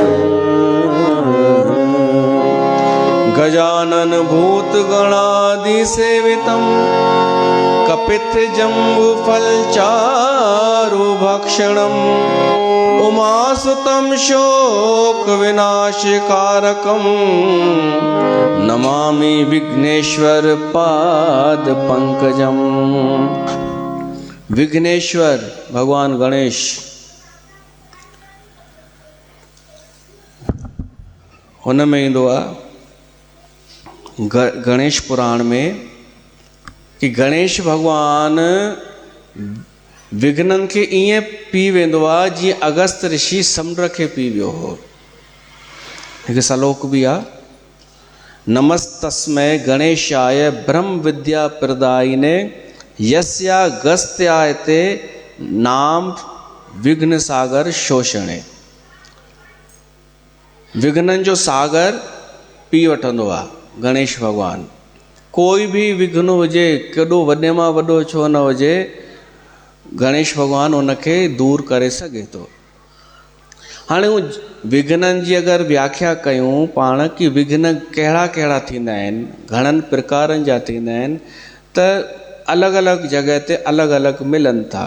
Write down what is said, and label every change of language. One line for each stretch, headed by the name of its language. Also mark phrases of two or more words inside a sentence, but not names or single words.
Sanskrit: गजानन भूत गणादि सेवितम्, कपित जम्बु फल चारु भक्षणम्, उमासुतं शोक विनाशकारकम्, नमामि विघ्नेश्वर पाद पंकजम।
Sindhi: विघ्नेश्वर भगवान गणेश, हुन में ईंदो आहे गणेश पुराण में कि गणेश भगवान विघ्नन खे ईअं पी वेंदो आहे जीअं अगस्त ऋषि समुंड खे पी वियो हो। हिकु सलोक बि आहे,
Sanskrit: नमस्तस्मै गणेशाय ब्रह्म विद्या प्रदायिने, यस्यागस्त्यायते नाम विघ्न सागर शोषणे।
Sindhi: विघ्नन जो सागर पी वठंदो आहे गणेश भगवान। कोई भी विघ्न हुजे, केॾो वॾे मां वॾो छो न हुजे, गणेश भगवान उनखे दूर करे सघे थो। हाणे हू विघ्ननि जी अगरि व्याख्या कयूं पाण कि विघ्न कहिड़ा कहिड़ा थींदा आहिनि, घणनि प्रकारनि जा थींदा आहिनि, त अलॻि अलॻि जॻह ते अलॻि अलॻि मिलनि था।